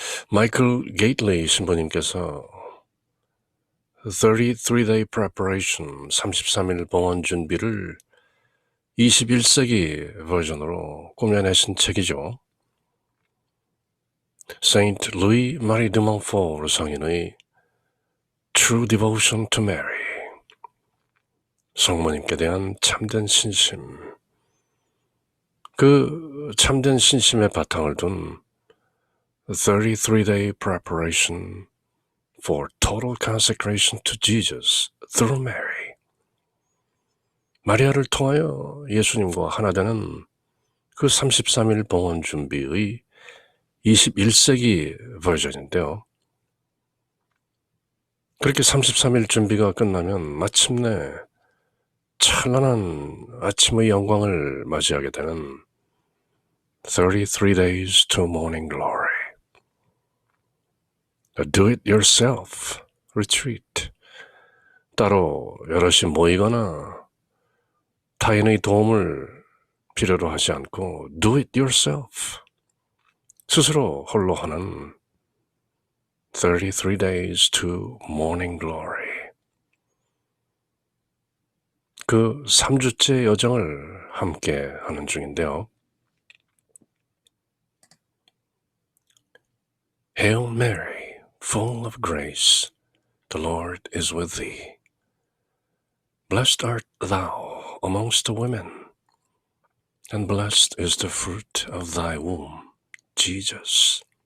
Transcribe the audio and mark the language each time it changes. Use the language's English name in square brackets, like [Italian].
[Korean] 마이클 게이틀리 신부님께서 [English] 33-day preparation [Korean] 33일 봉헌 준비를 21세기 버전으로 꾸며내신 책이죠. [English] Saint Louis Marie de Montfort [Korean] 성인의 [English] True Devotion to Mary. [Korean] 성모님께 대한 참된 신심. 그 참된 신심의 바탕을 둔 [English] 33-day preparation for total consecration to Jesus through Mary. [Korean] 마리아를 통하여 예수님과 하나 되는 그 33일 봉헌 준비의 21세기 버전인데요. 그렇게 33일 준비가 끝나면 마침내 찬란한 아침의 영광을 맞이하게 되는 [English] 33 days to morning glory. A do-it-yourself retreat. [Korean] 따로 여럿이 모이거나 타인의 도움을 필요로 하지 않고 [English] do-it-yourself. [Korean] 스스로 홀로 하는 [English] 33 days to morning glory. [Korean] 그 3주째 여정을 함께 하는 중인데요. [English] Hail Mary, full of grace, the Lord is with thee. Blessed art thou amongst the women, and blessed is the fruit of thy womb, Jesus.